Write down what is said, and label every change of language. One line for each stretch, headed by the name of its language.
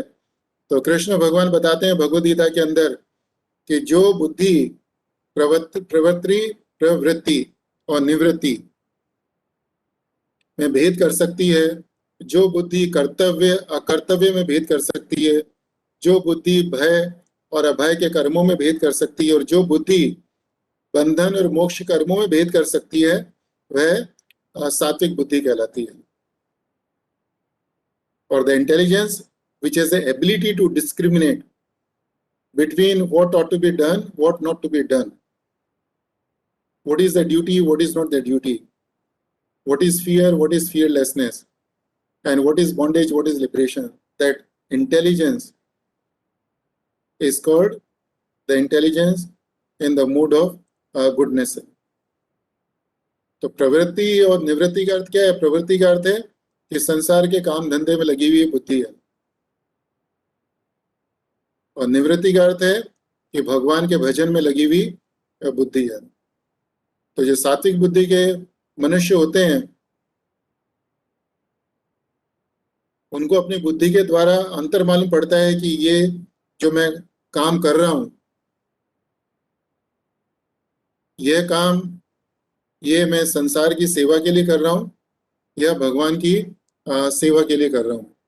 Hindi: तो कृष्ण भगवान बताते हैं भगवद गीता के अंदर कि जो बुद्धि प्रवृत्ति और निवृत्ति में भेद कर सकती है, जो बुद्धि कर्तव्य अकर्तव्य में भेद कर सकती है, जो बुद्धि भय और अभय के कर्मों में भेद कर सकती है, और जो बुद्धि बंधन और मोक्ष कर्मों में भेद कर सकती है, वह सात्विक बुद्धि कहलाती है। और
English: The intelligence which has the ability to discriminate between what ought to be done, what not to be done, what is the duty, what is not the duty, what is fear, what is fearlessness, and what is bondage, what is liberation. That intelligence is called the intelligence in the mood of goodness.
Hindi: तो प्रवृत्ति और निवृत्ति का अर्थ क्या है? प्रवृत्ति का अर्थ है कि संसार के काम धंधे में लगी हुई बुद्धि है, और निवृत्ति का अर्थ है कि भगवान के भजन में लगी हुई बुद्धि है। तो जो सात्विक बुद्धि के मनुष्य होते हैं उनको अपनी बुद्धि के द्वारा अंतर मालूम पड़ता है कि ये जो मैं काम कर रहा हूं, यह काम ये मैं संसार की सेवा के लिए कर रहा हूं या भगवान की सेवा के लिए कर रहा हूं।